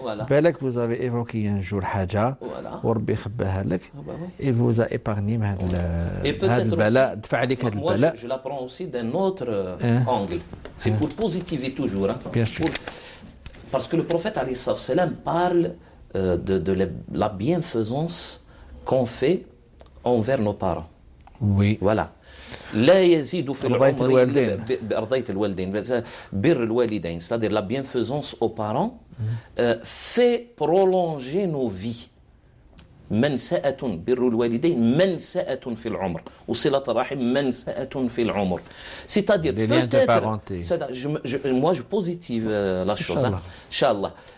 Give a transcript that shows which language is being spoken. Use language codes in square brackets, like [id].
[ar] بالك [fr] vous avez évoqué un jour [ar] حاجة وربي يخباها لك, [fr] il vous a épargné [ar] هذا البلاء, دفع عليك هذا البلاء. [fr] Je la prends aussi d'un autre angle. C'est pour positiver toujours. Bien sûr. Parce que le prophète alayhi salam parle de la bienfaisance qu'on fait envers nos parents. Oui. Voilà. [ar] لا يزيد في العمر بأرضية الوالدين بر الوالدين, [fr] c'est-à-dire la bienfaisance aux parents fait prolonger nos vies. [ar] منسأة بر الوالدين منسأة في العمر وصلة الرحم منسأة في العمر. [fr] C'est-à-dire peut-être, moi je positive la chose. Inch'Allah.